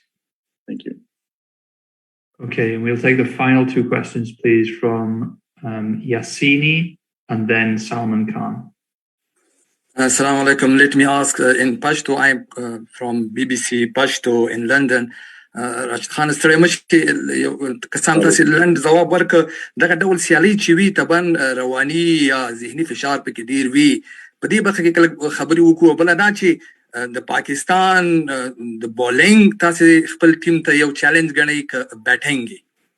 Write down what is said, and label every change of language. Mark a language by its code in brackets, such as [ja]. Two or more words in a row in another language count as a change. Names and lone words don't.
[en] Thank you. Okay, and we'll take the final 2 questions, please, from Yassini and then Salman Khan. [ar] السلام عليكم. [en] Let me ask in Pashto. I'm from BBC Pashto in London. [ps] راشد خان ستړی مشکې کسان تاسې لنډ ځواب ورکړه. دغه ډول سیالي چې وي طبعا رواني یا ذهني فشار پکې ډېر وي. په دې برخه کې کله خبرې وکړو. بله دا چې د پاکستان د بالینګ تاسې خپل ټیم ته یو چیلنج ګڼئ که بیټینګ یې؟